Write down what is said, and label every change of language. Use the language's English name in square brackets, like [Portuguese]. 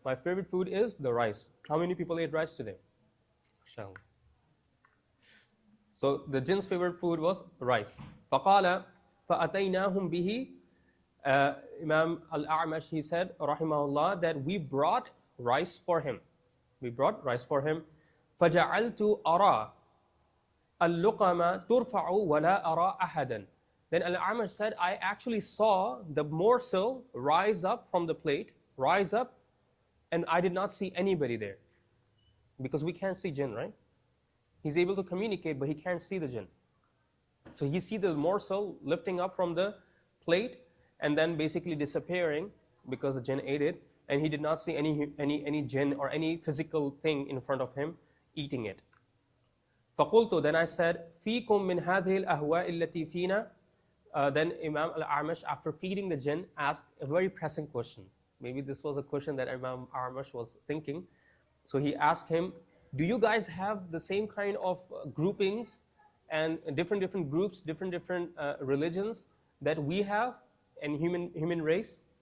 [English] My favorite food is the rice. How many people ate rice today? So the jinn's favorite food was rice. [Arabic] فَقَالَ فَأَتَيْنَاهُمْ بِهِ, [English] Imam Al-A'mash, he said, rahimahullah, that we brought rice for him. We brought rice for him. [Arabic] فَجَعَلْتُ أَرَى اللُّقَمَ تُرْفَعُ وَلَا أَرَى أَحَدًا. [English] Then Al-A'mash said, I actually saw the morsel rise up from the plate, rise up, and I did not see anybody there. Because we can't see jinn, right? He's able to communicate, but he can't see the jinn. So he see the morsel lifting up from the plate and then basically disappearing because the jinn ate it, and he did not see any jinn or any physical thing in front of him eating it. [Arabic] فَقُلْتُ, [English] then I said, [Arabic] فِيكُم مِّنْ هَذِهِ الْأَهْوَاءِ الَّتِي فِينَا. [English] Then Imam Al-A'mash, after feeding the jinn, asked a very pressing question. Maybe this was a question that Imam Al-A'mash was thinking. So he asked him, do you guys have the same kind of groupings and different groups, different religions that we have in human race?